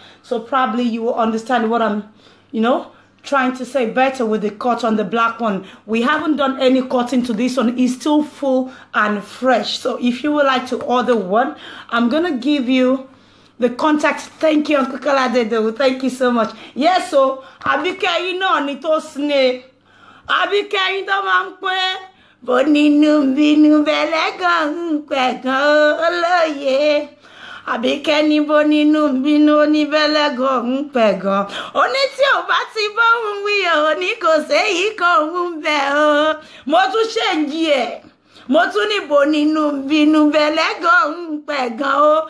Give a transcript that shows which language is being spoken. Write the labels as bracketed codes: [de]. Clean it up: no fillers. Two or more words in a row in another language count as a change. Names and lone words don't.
[en] So probably you will understand what I'm, trying to say better with the cut on the black one. We haven't done any cutting to this one. It's still full and fresh. So if you would like to order one, I'm going to give you the contact. Thank you, Uncle Kalade. Thank you so much. Yes, so Abike, Nito Snake. [yo] Abike, Boninu binu belegan pegan oloye. Abike ni boninu binu ni belegan pegan. Oni tí ó bá ti bá wí o ní kò séyìí kan be o. Mo tún change e. Mo tún ní boninu binu belegan pegan o.